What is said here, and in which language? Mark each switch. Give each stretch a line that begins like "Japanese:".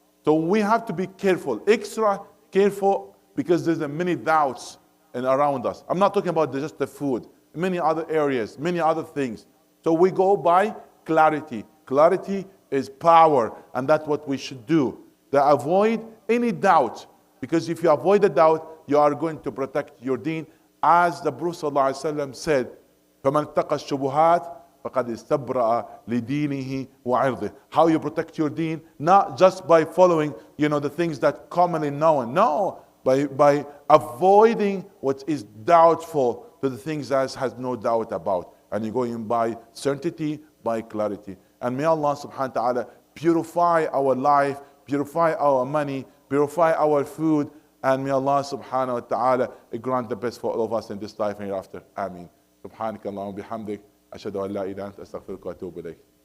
English: So we have to be careful, extra careful, because there's many doubts around us. I'm not talking about just the food, many other areas, many other things. So we go by clarity. Clarity is power, and that's what we should do. To avoid any doubt, because if you avoid the doubt, you are going to protect your deen. As the Prophet ﷺ said,
Arabic: فَمَنْ اتَّقَى الشُّبُهَاتِ فَقَدْ اسْتَبْرَأَ لِدِينِهِ وَعِرْضِهِ.
English: How you protect your deen, not just by following, the things that commonly known. No, by avoiding what is doubtful to the things that has no doubt about. And you're going by certainty, by clarity. And may Allah subhanahu wa ta'ala purify our life, purify our money, purify our food, and may Allah subhanahu wa ta'ala grant the best for all of us in this life and hereafter. Ameen.
Arabic: Subhanaka Allahumma bihamdik. أشهد أن لا إله إلا أنت أستغفرك وأتوب إليك.